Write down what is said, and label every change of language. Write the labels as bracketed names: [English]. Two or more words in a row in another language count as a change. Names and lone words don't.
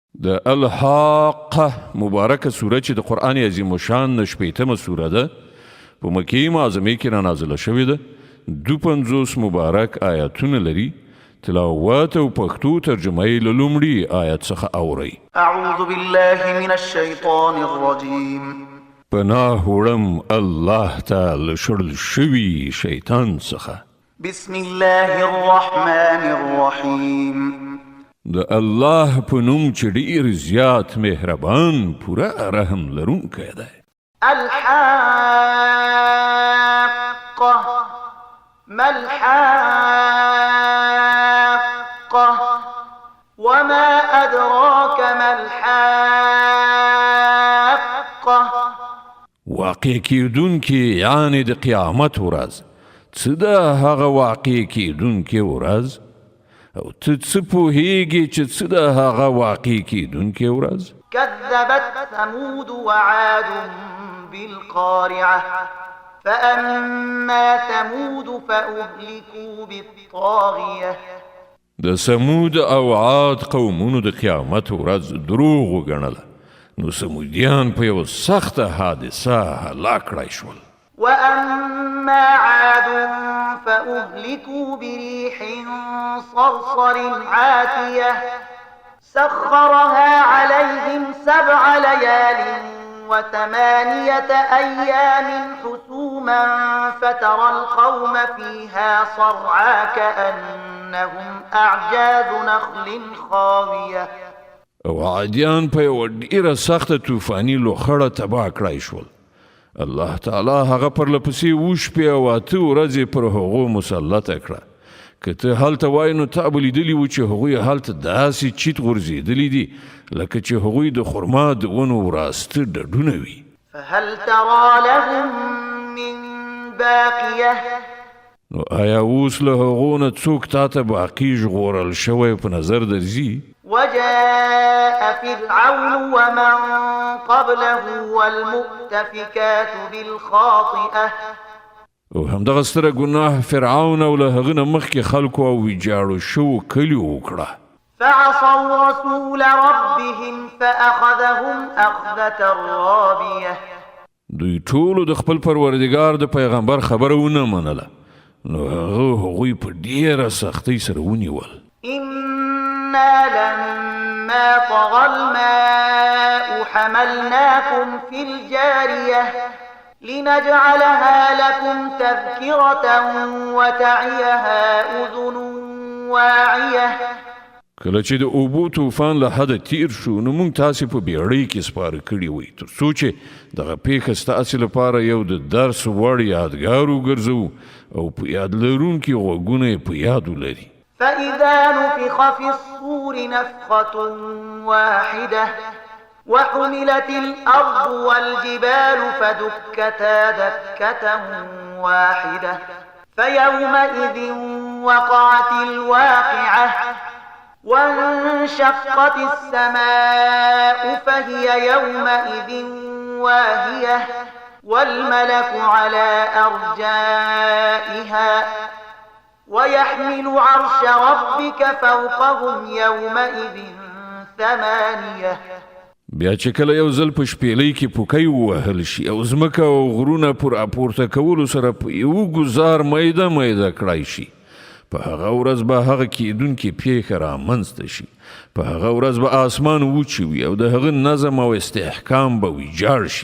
[Pashto] د الحاقه مبارکه سوره چې د قرآن عظیم الشان 80مه سوره ده په مکې معظمې کې را نازله شوې ده. 52 مبارک آیاتونه لري. تلاوت او پښتو ترجمه یې له لومړي آیت څخه اورئ. [Arabic] اعوذ بالله من الشیطان الرجیم. [Pashto] پناه وړم الله تعالی شړل شوي شیطان څخه. [Arabic] بسم الله الرحمن الرحیم. [Pashto] د الله په نوم چې ډېر زیات مهربان پوره رحم لرونکی دی. [Arabic] الحاقة ما الحاقة وما أدراك ما الحاقة. [Pashto] واقع کیدونکې یعنې د قیامت ورځ. څه ده هغه واقع کیدونکې ورځ؟ او ته څه پوهیږې چې څه ده هغه واقع کیدونکې ورځ؟ [Arabic] كذبت ثمود وعاد بالقارعة فأما ثمود فأهلكوا بالطاغية. [Pashto] د سمود او عاد قومونو د قیامت ورځ دروغ وګڼله، نو سمودیان په یو سخته حادثه هلاک کړای شول. [Arabic] وأما عاد فأهلكوا بريح صرصر عاتية سخرها عليهم 7 ليال و8 أيام حسوما فترى القوم فيها صرعى كأنهم أعجاز نخل خاوية. [Pashto] او عادیان په یو ډیره سخته طوفاني لوخړه تباه کړای شول. الله تعالی هغه پرلپسې وشپې او 8 ورځې پر هغو مسلطه کړه. که ته هلته وای نو تا به لیدلي و چې هغوی هلته داسې چیت غورځېدلي دي لکه چې هغوی د خرما د ونو وراسته ډډونه وي. [Arabic] فهل ترى لهم من باقية. [Pashto] نو آیا اوس له هغو نه څوک تا ته باقي ژغورل شوی په نظر درځي؟ [Arabic] وجاء فرعون ومن قبله والمؤتفكات بالخاطئة. [Pashto] او همدغه ستره ګناه فرعون او له هغه نه مخکې خلکو او ویجاړو شوو کلیو وکړه. [Arabic] فعصوا رسول ربهم فأخذهم أخذة رابية. [Pashto] دوی ټولو د خپل پروردګار د پیغمبر خبره ونه منله، نو هغوی په ډیره سختۍ سره ونیول. [Arabic] إنا لما طغى الماء حملناكم في الجارية لنجعلها لكم تذكرة وتعيها أذن واعية. [Pashto] کله چې د اوبو طوفان له حده تیر شو نو موږ تاسې په بیړۍ کې سپاره کړي وئ تر څو چې دغه پیښه ستاسې لپاره یو د درس وړ یادګار وګرځوو او په یاد لرونکي غوږونه یې په یاد ولري. [Arabic] فإذا نفخ في الصور نفخة واحدة وحملت الأرض والجبال فدكتا دكة واحدة فيومئذ وقعت الواقعة وانشقت السماء فهي يومئذ واهية والملك على أرجائها ويحمل عرش ربك فوقهم يومئذ 8. [Pashto] بیا چې کله یو ځل په شپېلۍ کې پوکی ووهل شي او ځمکه او غرونه پر راپورته کولو سره په یو ګزار میده میده کړای شي، په هغه ورځ به هغه کیدونکې پیښه رامنځته شي. په هغه ورځ به آسمان وچې وي او د هغه نظم او استحکام به ویجاړ شي.